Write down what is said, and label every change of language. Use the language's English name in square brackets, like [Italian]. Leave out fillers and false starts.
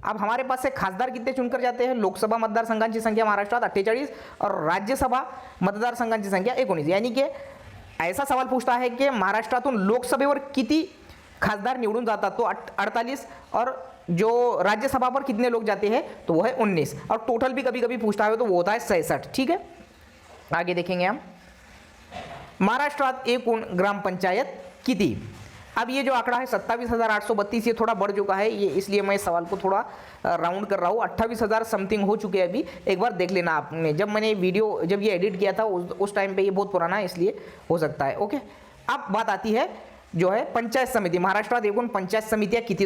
[Hindi] अब हमारे पास से खासदार कितने चुनकर जाते हैं? [Marathi] लोकसभा मतदारसंघांची संख्या महाराष्ट्रात 48 और राज्यसभा मतदारसंघांची संख्या 19। [Hindi] यानी कि ऐसा सवाल पूछता है कि [Marathi] महाराष्ट्रातून लोकसभेवर किती खासदार निवडून जातात [Hindi] तो 48, और जो राज्यसभा पर कितने लोग जाते हैं तो वो है 19, और टोटल भी कभी कभी पूछता है तो वो होता है 66। ठीक है, आगे देखेंगे हम। [Marathi] महाराष्ट्रात एकूण ग्रामपंचायत किती? [Hindi] अब ये जो आंकड़ा है 27,832 ये थोड़ा बढ़ चुका है, ये इसलिए मैं इस सवाल को थोड़ा राउंड कर रहा हूँ। 28,000 समथिंग हो चुके हैं अभी। एक बार देख लेना आपने, जब मैंने वीडियो जब ये एडिट किया था उस टाइम पे ये बहुत पुराना है, इसलिए हो सकता है। ओके, अब बात आती है जो है पंचायत समिति। [Marathi] महाराष्ट्रात एकूण पंचायत समितियाँ कितनी?